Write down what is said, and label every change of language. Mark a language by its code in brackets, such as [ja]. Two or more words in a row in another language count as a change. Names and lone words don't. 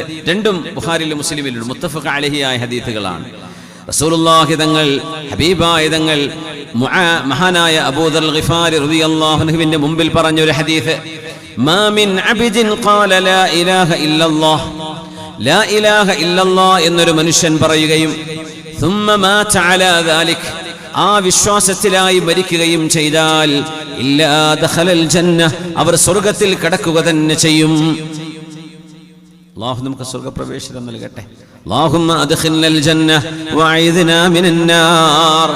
[ml] രണ്ടും ബുഖാരിയിലും മുസ്ലിമിലും [ar] متفق عليه [ml] ആയ ഹദീസുകളാണ്. റസൂലുള്ളാഹി തങ്ങൾ, ഹബീബായ തങ്ങൾ, മഹാനായ അബൂദർ ഗിഫാരി [ar] رضي الله عنه [ml] മുമ്പിൽ പറഞ്ഞ ഒരു ഹദീസ്. [ar] ما من عبد قال لا إله إلا الله، لا إله إلا الله [ml] എന്നൊരു മനുഷ്യൻ പറയുകയും [ar] ثم مات على ذلك, [ml] ആ വിശ്വാസത്തിലായി മരിക്കുകയും ചെയ്താൽ [ar] إلا دخل الجنة, [ml] അവർ സ്വർഗ്ഗത്തിൽ കടക്കുക തന്നെ ചെയ്യും. അല്ലാഹു നമുക്ക് സ്വർഗ്ഗപ്രവേശനം നൽകട്ടെ. [ar] اللهم أدخلنا الجنة وأعذنا من النار.